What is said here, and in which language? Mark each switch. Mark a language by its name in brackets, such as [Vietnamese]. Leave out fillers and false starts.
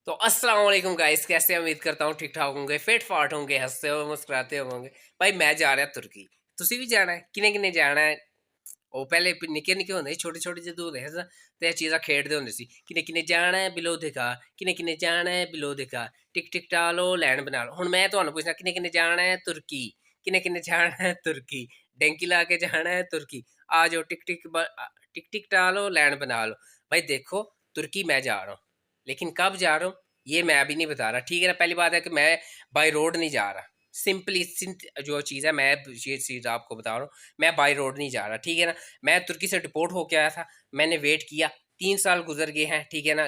[Hindi] तो अस्सलाम वालेकुम गाइस, कैसे उम्मीद करता हूँ ठीक ठाक होंगे, फिट फाट होंगे, हंसते हो मुस्कुराते होंगे। भाई मैं जा रहा तुर्की, [Punjabi] ਤੁਸੀਂ ਵੀ ਜਾਣਾ ਹੈ, ਕਿਨੇ ਕਿਨੇ ਜਾਣਾ ਹੈ। ਉਹ ਪਹਿਲੇ ਨਿੱਕੇ ਨਿੱਕੇ ਹੁੰਦੇ ਸੀ, ਛੋਟੇ ਛੋਟੇ ਜਦੋਂ ਹੁੰਦੇ ਸੀ ਤੇ ਇਹ ਚੀਜ਼ਾਂ ਖੇਡਦੇ ਹੁੰਦੇ ਸੀ, ਕਿਨੇ ਕਿਨੇ ਜਾਣਾ ਹੈ ਬਿਲੋ ਦਿਖਾ, ਕਿਨੇ ਕਿਨੇ ਜਾਣਾ ਹੈ ਬਿਲੋ ਦਿਖਾ, ਟਿਕ ਟਿਕ ਟਾਲੋ ਲੈਣ ਬਣਾ ਲਓ। ਹੁਣ ਮੈਂ ਤੁਹਾਨੂੰ ਪੁੱਛਣਾ, ਕਿਨੇ ਕਿਨੇ ਜਾਣਾ ਹੈ ਤੁਰਕੀ, ਕਿਨੇ ਕਿਨੇ ਜਾਣਾ ਹੈ ਤੁਰਕੀ, ਡੈਂਕੀ ਲਾ [Hindi] के जाना है तुर्की, आ जाओ टिक टिक टिक टिक टालो लैंड बना लो। भाई देखो, तुर्की मैं जा रहा हूँ, लेकिन कब जा रहा हूँ ये मैं अभी नहीं बता रहा, ठीक है ना। पहली बात है कि मैं बाई रोड नहीं जा रहा, सिंपली जो चीज़ है मैं ये चीज़ आपको बता रहा हूँ, मैं बाई रोड नहीं जा रहा, ठीक है ना। मैं तुर्की से डिपोर्ट होके आया था, मैंने वेट किया, 3 साल गुजर गए हैं, ठीक है ना।